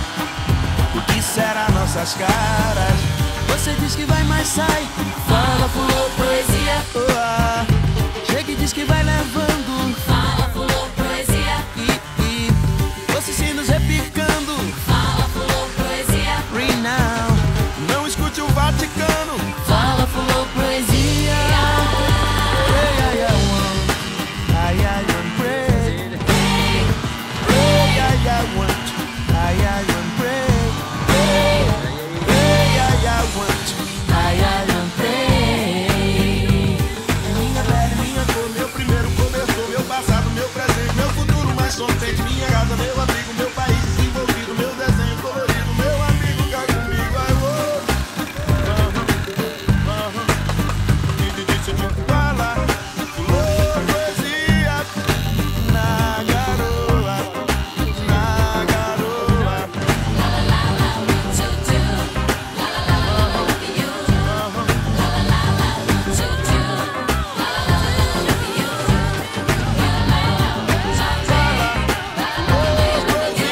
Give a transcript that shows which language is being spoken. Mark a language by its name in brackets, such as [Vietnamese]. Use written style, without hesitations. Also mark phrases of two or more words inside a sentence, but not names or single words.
[Portuguese] O que será nossas caras? Você diz que vai, mas sai. Fala, fulô, poesia, oh, ah. Chega e diz que vai levando. Fala, fulô, poesia. Ouço sinos repicando. Fala, fulô, poesia. [English] Free now. [Portuguese] Não escute o Vaticano. Fala, fulô, poesia. [English] Pray, I want. I pray. Pray, I want. I pray. Pray, I want. I pray. [Portuguese] Minha pele, minha cor, meu primeiro cobertor, meu passado, meu presente, meu futuro mais contente, minha casa, meu abrigo, meu país desenvolvido, meu desenho colorido, meu amigo cá comigo, ai, oh. Fala, fulô, poesia, na garoa, na garoa. La la la la, choo choo. La la la la, [English] love you. La la la la, choo choo. La la la la, love you. La la la la, choo choo. La la la la, love you.